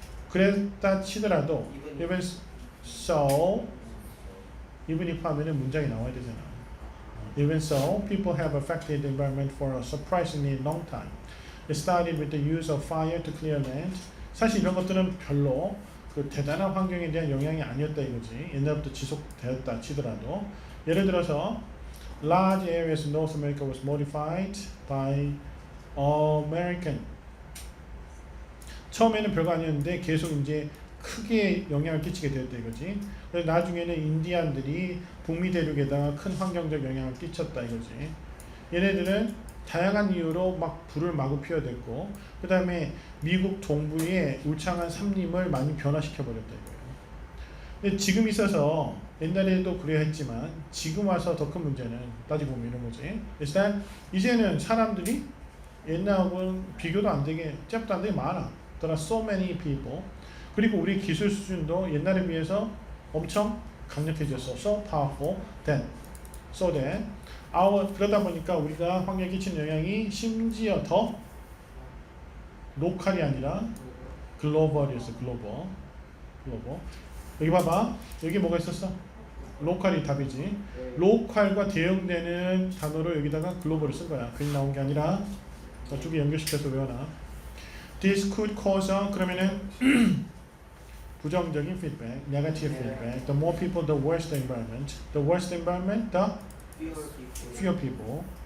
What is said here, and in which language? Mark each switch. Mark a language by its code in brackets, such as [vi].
[ko] 그랬다 치더라도, [en] even so, even if [ko] 하면은 문장이 나와야 되잖아. [en] Even so, people have affected the environment for a surprisingly long time. It started with the use of fire to clear land. [ko] 사실 이런 것들은 별로 그 대단한 환경에 대한 영향이 아니었다 이거지. 옛날부터 지속되었다 치더라도. 예를 들어서 [en] large areas in North America was modified by American. [ko] 처음에는 별거 아니었는데 계속 이제 크게 영향을 끼치게 되었다 이거지. 그래서 나중에는 인디안들이 북미 대륙에다가 큰 환경적 영향을 끼쳤다 이거지. 얘네들은 다양한 이유로 막 불을 마구 피워댔고, 그 다음에 미국 동부의 울창한 산림을 많이 변화시켜 버렸다 이거예요. 근데 지금 있어서 옛날에도 그래야 했지만 지금 와서 더 큰 문제는 따지고 보면 이런 거지. 일단 이제는 사람들이 옛날하고는 비교도 안 되게 잽도 안 되게 많아. [en] There are so many people. [ko] 그리고 우리 기술 수준도 옛날에 비해서 엄청 강력해졌어. [en] So powerful then. So that [ko] 그러다 보니까 우리가 환경에 끼치는 영향이 심지어 더 로컬이 아니라 글로벌이었어. 글로벌. 여기 봐봐. 여기 뭐가 있었어? 로컬이 답이지. 로컬과 대응되는 단어로 여기다가 글로벌을 쓴 거야. 괜히 나온 게 아니라 두 개 연결시켜서 외워놔. [en] This could cause [ko] 그러면은 부정적인 [en] feedback, negative feedback. The more people, the worse the environment. The worse the environment, the fewer people.